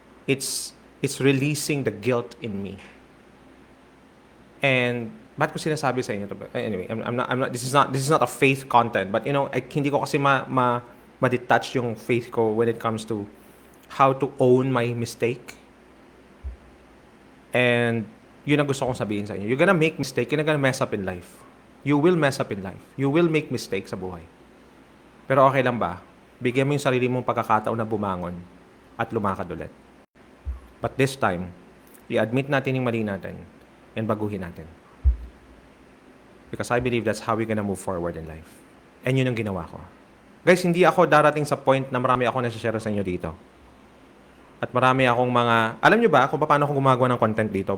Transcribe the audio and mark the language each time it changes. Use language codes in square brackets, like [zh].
[en] It's releasing the guilt in me. And [tl] ba't ko sinasabi sa inyo to? [en] Anyway, I'm not this is not a faith content, but you know, [tl] hindi ko kasi ma-detach yung faith ko [en] when it comes to how to own my mistake. [tl] And yun ang gusto kong sabihin sa inyo. [en] You're gonna make mistake, you're gonna mess up in life. You will mess up in life. You will make mistakes sa buhay. [tl] Pero okay lang ba? Bigyan mo yung sarili mong pagkakataon na bumangon at lumakad ulit. [en] But this time, [tl] i-admit natin yung mali natin and baguhin natin. [en] Because I believe that's how we're gonna move forward in life. [tl] And yun ang ginawa ko. Guys, hindi ako darating sa point na marami ako nasa-share sa inyo dito. At marami akong mga... Alam nyo ba kung paano ako gumagawa ng content dito?